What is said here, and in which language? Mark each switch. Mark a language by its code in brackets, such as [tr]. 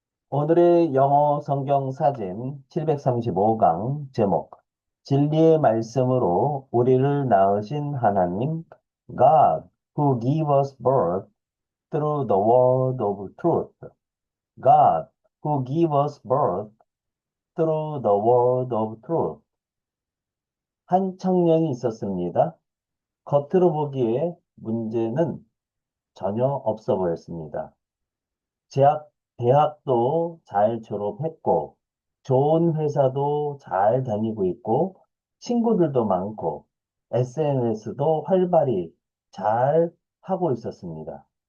[ko] 오늘의 영어 성경 사진 735강 제목. 진리의 말씀으로 우리를 낳으신 하나님, [en] God, who gave us birth through the word of truth. God, who gave us birth through the word of truth. [ko] 한 청년이 있었습니다. 겉으로 보기에 문제는 전혀 없어 보였습니다. 대학도 잘 졸업했고, 좋은 회사도 잘 다니고 있고, 친구들도 많고, SNS도 활발히 잘 하고 있었습니다.